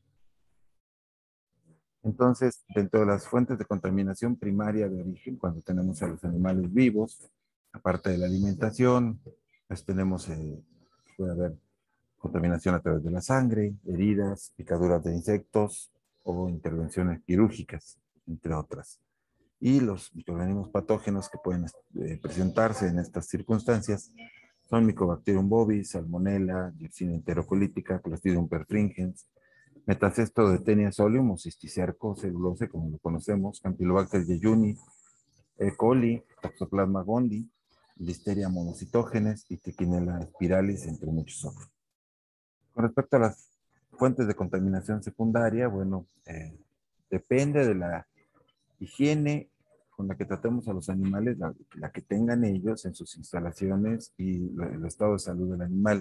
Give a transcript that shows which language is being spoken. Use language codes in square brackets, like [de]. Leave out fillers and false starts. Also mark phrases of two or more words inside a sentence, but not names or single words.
[es] Entonces, dentro de las fuentes de contaminación primaria de origen, cuando tenemos a los animales vivos, aparte de la alimentación, pues tenemos, puede haber contaminación a través de la sangre, heridas, picaduras de insectos o intervenciones quirúrgicas, entre otras. Y los microorganismos patógenos que pueden presentarse en estas circunstancias son Mycobacterium bovis, Salmonella, Yersinia enterocolítica, Clostridium perfringens, Metacesto de Tenia solium o cisticerco celulose, como lo conocemos, Campylobacter jejuni, E. coli, Toxoplasma gondii, Listeria monocytogenes y Trichinella spiralis, entre muchos otros. Con respecto a las fuentes de contaminación secundaria, bueno, depende de la higiene con la que tratemos a los animales, la que tengan ellos en sus instalaciones y el estado de salud del animal.